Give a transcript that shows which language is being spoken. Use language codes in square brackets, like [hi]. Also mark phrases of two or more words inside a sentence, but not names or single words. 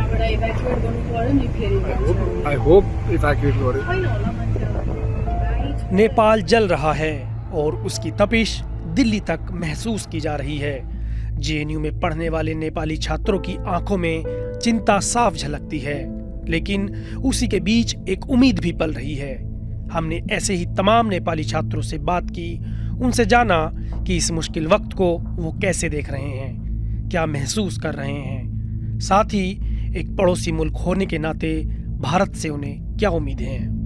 [ne] evacuate गर्नु पर्यो नि फेरि [en] I hope evacuate गरे। [ne] छैन होला मान्छेहरु राइट। [hi] नेपाल जल रहा है और उसकी तपिश दिल्ली तक महसूस की जा रही है। जेएनयू में पढ़ने वाले नेपाली छात्रों की आंखों में चिंता साफ झलकती है, लेकिन उसी के बीच एक उम्मीद भी पल रही है। हमने ऐसे ही तमाम नेपाली छात्रों से बात की, उनसे जाना कि इस मुश्किल वक्त को वो कैसे देख रहे हैं, क्या महसूस कर रहे हैं, साथ ही एक पड़ोसी मुल्क होने के नाते भारत से उन्हें क्या उम्मीदें हैं।